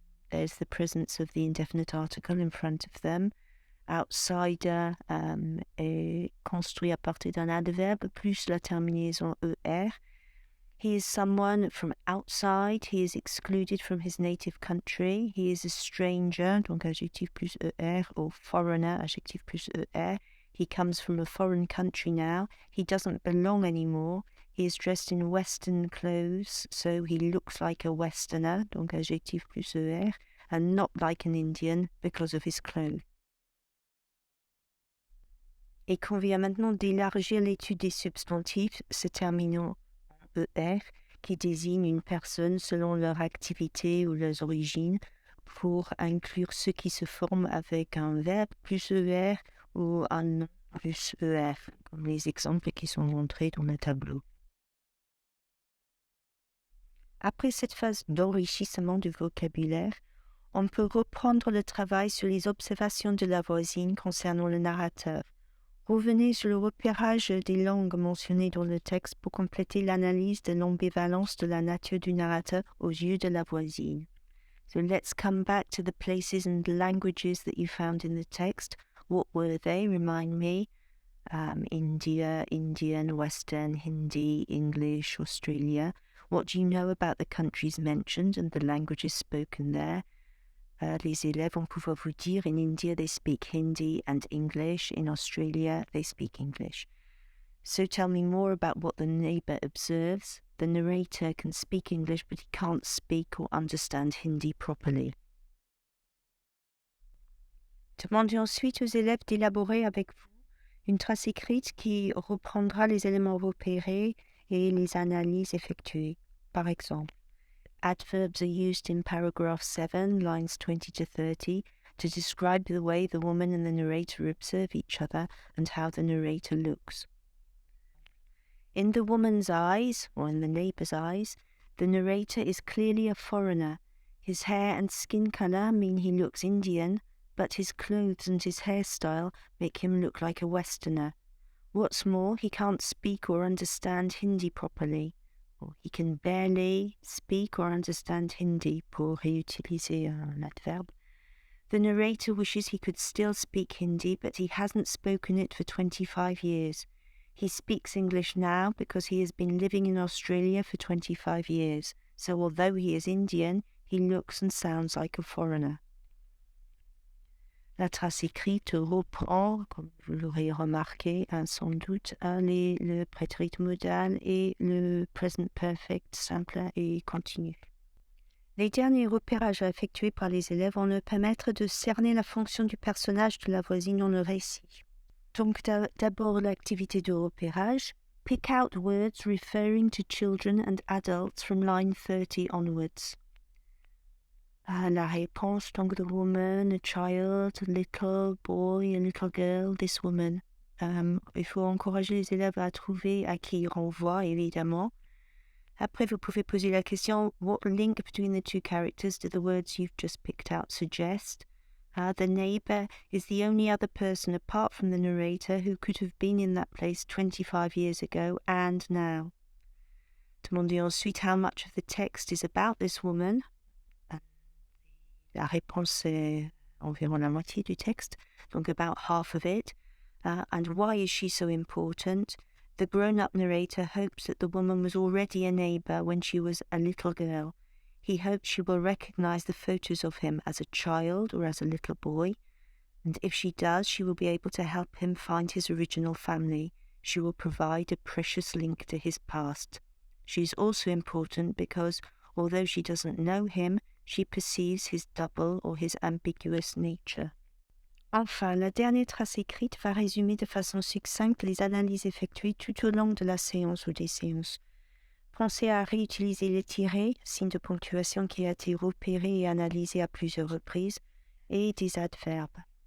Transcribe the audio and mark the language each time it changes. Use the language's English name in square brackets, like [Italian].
[English] There's the presence of the indefinite article in front of them. [French] Outsider est construit à partir d'un adverbe plus la terminaison ER. [English] He is someone from outside. He is excluded from his native country. He is a stranger, [French] donc adjectif plus ER, [English] or foreigner, [French] adjectif plus ER. [English] He comes from a foreign country now. He doesn't belong anymore. He is dressed in Western clothes, so he looks like a Westerner, [French] donc adjectif plus ER, [English] and not like an Indian because of his clothes. [French] Il convient maintenant d'élargir l'étude des substantifs se terminant en ER, qui désignent une personne selon leur activité ou leurs origines, pour inclure ceux qui se forment avec un verbe plus ER ou un nom plus ER, comme les exemples qui sont montrés dans le tableau. Après cette phase d'enrichissement du vocabulaire, on peut reprendre le travail sur les observations de la voisine concernant le narrateur. Revenez sur le repérage des langues mentionnées dans le texte pour compléter l'analyse de l'ambivalence de la nature du narrateur aux yeux de la voisine. [English] So let's come back to the places and languages that you found in the text. What were they? Remind me. India, Indian, Western, Hindi, English, Australia. What do you know about the countries mentioned and the languages spoken there? [French] Les élèves vont pouvoir vous dire, [English] in India they speak Hindi and English, in Australia they speak English. So tell me more about what the neighbour observes. The narrator can speak English, but he can't speak or understand Hindi properly. [French] Demandez ensuite aux élèves d'élaborer avec vous une trace écrite qui reprendra les éléments repérés et les analyses effectuées. Par exemple, [English] adverbs are used in paragraph 7, lines 20 to 30, to describe the way the woman and the narrator observe each other and how the narrator looks. In the woman's eyes, or in the neighbour's eyes, the narrator is clearly a foreigner. His hair and skin colour mean he looks Indian, but his clothes and his hairstyle make him look like a Westerner. What's more, he can't speak or understand Hindi properly. Or he can barely speak or understand Hindi, [French] pour réutiliser un adverbe. [English] The narrator wishes he could still speak Hindi, but he hasn't spoken it for 25 years. He speaks English now because he has been living in Australia for 25 years, so although he is Indian, he looks and sounds like a foreigner. [French] La trace écrite reprend, comme vous l'aurez remarqué, sans doute, le prétérit modal et le present perfect simple et continu. Les derniers repérages effectués par les élèves vont nous permettre de cerner la fonction du personnage de la voisine dans le récit. Donc d'abord l'activité de repérage. [English] Pick out words referring to children and adults from line 30 onwards. [French] La réponse, donc, [English] the woman, a child, a little boy, a little girl, this woman. [French] Il faut encourager les élèves à trouver à qui ils renvoient, évidemment. Après, vous pouvez poser la question, [English] what link between the two characters do the words you've just picked out suggest? The neighbour is the only other person apart from the narrator who could have been in that place 25 years ago and now. [French] Demandez ensuite [English] how much of the text is about this woman. [French] La réponse est environ la moitié du texte, donc [English] about half of it. And why is she so important? The grown-up narrator hopes that the woman was already a neighbour when she was a little girl. He hopes she will recognise the photos of him as a child or as a little boy, and if she does, she will be able to help him find his original family. She will provide a precious link to his past. She is also important because, although she doesn't know him, she perceives his double or his ambiguous nature. [French] Enfin, la dernière trace écrite va résumer de façon succincte les analyses effectuées tout au long de la séance ou des séances. Pensez à réutiliser les tirets, signe de ponctuation qui a été repéré et analysé à plusieurs reprises, et des adverbes.